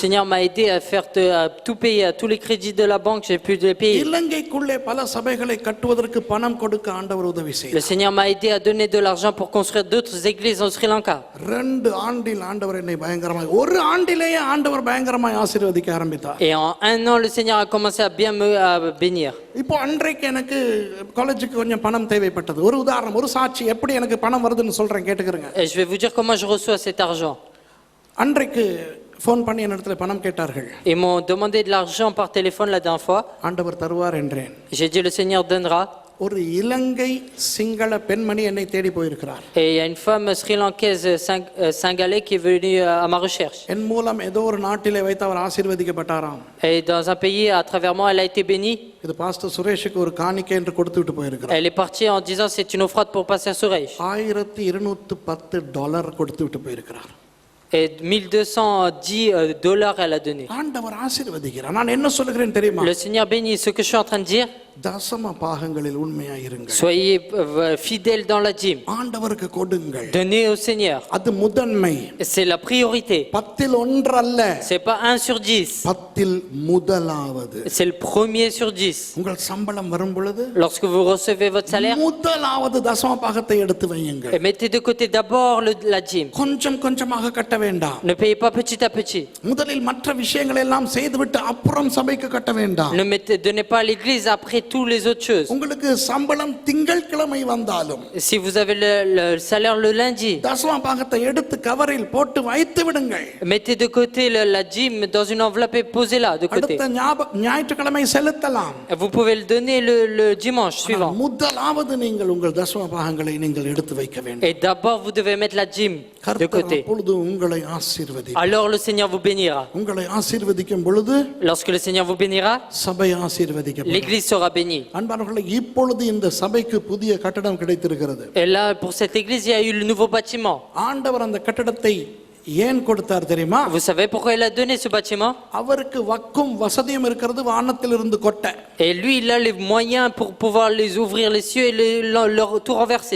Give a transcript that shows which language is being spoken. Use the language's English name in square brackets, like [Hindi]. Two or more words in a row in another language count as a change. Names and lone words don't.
[French] Seigneur m'a aidé à faire à tout payer, à tous les crédits de la banque, j'ai pu les payer. [Tamil] இலங்கைக்குள்ளே பல சபைகளை கட்டுவதற்கு பணம் கொடுக்க ஆண்டவர் உதவி [French] Le [Tamil] செய்தார். [French] Seigneur m'a aidé à donner de l'argent pour construire d'autres églises au Sri Lanka. [Tamil] 2 ஆண்டில் ஆண்டவர் என்னை பயங்கரமாய், ஒரு ஆண்டிலேயே ஆண்டவர் பயங்கரமாய் ஆசீர்வதிக்க ஆரம்பித்தார். [French] Et en un an, le Seigneur a commencé à bien me bénir. [Tamil] இப்போ அன்றைக்கு எனக்கு காலேஜுக்கு கொஞ்சம் பணம் தேவைப்பட்டது. ஒரு உதாரணம், ஒரு சாட்சி எப்படி எனக்கு பணம் வருதுன்னு சொல்றேன், கேட்டுக்கிறேங்க. [French] Et je vais vous dire comment je reçois cet argent. [Tamil] அன்றைக்கு ஃபோன் பண்ணி என்னிடத்துல பணம் கேட்டார்கள். [French] Ils m'ont demandé de l'argent par téléphone la dernière fois. [Tamil] ஆண்டவர் தருவார் என்றேன். [French] J'ai dit le Seigneur donnera. [Tamil] ஒரு இலங்கை சிங்கள பெண்மணி என்னை தேடி போயிருக்கிறார். [French] Et il y a une femme sri-lankaise singalais qui est venue à ma recherche. [Tamil] என் மூலம் ஏதோ ஒரு நாட்டிலே வைத்து அவர் ஆசீர்வதிக்கப்பட்டாராம். [French] Et dans un pays, à travers moi, elle a été bénie. [Tamil] இது பாஸ்டர் சுரேஷுக்கு ஒரு காணிக்கை என்று கொடுத்து விட்டு போயிருக்கிறார். [French] Elle est partie en disant c'est une offrande pour passer à Suresh. [Tamil] $1210 கொடுத்து விட்டு போயிருக்கிறார். [French] Et $1210 elle a donné. [Tamil] ஆண்டவர் ஆசீர்வதிக்கிறார். நான் என்ன சொல்லுகிறேன் தெரியுமா? [French] Le Seigneur bénit. Ce que je suis en train de dire, [Tamil] தசம பாகங்களில் உண்மையாய் இருங்கள். [French] soyez fidèles dans la dîme. [Tamil] ஆண்டவருக்கு கொடுங்கள். [French] Donnez au Seigneur. [Tamil] அது முதன்மை. [French] C'est la priorité. [Tamil] 10ல் 1 அல்ல. [French] C'est pas 1 sur 10. [Tamil] 10ல் முதலாவது. [French] C'est le premier sur 10. [Tamil] உங்கள் சம்பளம் வரும் பொழுது [French] Lorsque vous recevez votre salaire, [Tamil] முதலாவது தசம பாகத்தை எடுத்து வையுங்கள். [French] et mettez de côté d'abord la dîme. [Tamil] கொஞ்சம் கொஞ்சமாக கட்ட வேண்டாம். [French] Ne payez pas petit à petit. [Tamil] முதலில் மற்ற விஷயங்களை எல்லாம் செய்துவிட்டு அப்புறம் சபைக்கு கட்ட வேண்டாம். [French] Ne donnez pas à l'église après tous les autres choses. [Tamil] உங்களுக்கு சம்பளம் திங்கட்கிழமை வந்தாலும், [French] Si vous avez le salaire le lundi, [Tamil] தசம பாகத்தை எடுத்து கவரில் போட்டு வைத்து விடுங்கள். [French] mettez de côté la dîme dans une enveloppe et posez-la de côté. [Tamil] அடுத்த ஞாயிற்றுக்கிழமை செலுத்தலாம். [French] Vous pouvez le donner le dimanche suivant. [Tamil] முதலாவது நீங்கள் உங்கள் தசம பாகங்களை நீங்கள் எடுத்து வைக்க வேண்டும். [French] Et d'abord vous devez mettre la dîme de côté. [Tamil] அப்பொழுது உங்களை ஆசீர்வதிப்பார். [French] Alors le Seigneur vous bénira. [Tamil] உங்களை ஆசீர்வதிக்கும் பொழுது [French] Lorsque le Seigneur vous bénira, [Tamil] சபை ஆசீர்வதிக்கப்படும். [French] l'église sera bénie. [Tamil] அன்பானவர்களே, இப்பொழுது இந்த சபைக்கு புதிய கட்டடம் கிடைத்திருக்கிறது. [French] Et là, pour cette église, il y a eu le nouveau bâtiment. [Tamil] ஆண்டவர் அந்த கட்டடத்தை ஏன் கொடுத்தார் தெரியுமா? [French] Vous savez pourquoi il a donné ce bâtiment? [Tamil] அவருக்கு வக்கும் வசதியும் இருக்கிறது, வானத்திலிருந்து கொட்ட. [French] Et lui, il a les moyens pour pouvoir les ouvrir les cieux et leur tout renverser.